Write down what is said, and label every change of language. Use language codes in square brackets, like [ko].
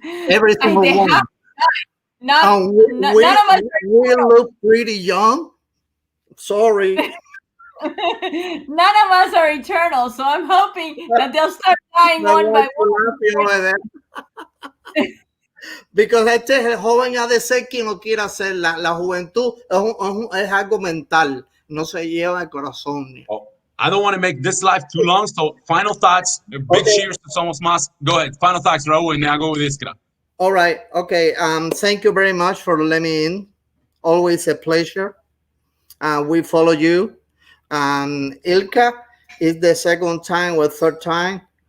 [en] Every single one. None of us. We look pretty young. Sorry. None of us are eternal, so I'm hoping that they'll start dying one by one. Because [es] este joven ha de ser quien lo quiera hacer. La juventud es algo mental, no se lleva el corazón. [en] Oh, I don't want to make this life too long, so final thoughts. Big cheers to Somos Más. Go ahead. Final thoughts, Raúl, and then I'll go with Iskra. All right. Okay. Thank you very much for letting me in. Always a pleasure. We follow you. Ilka is the second time or third time.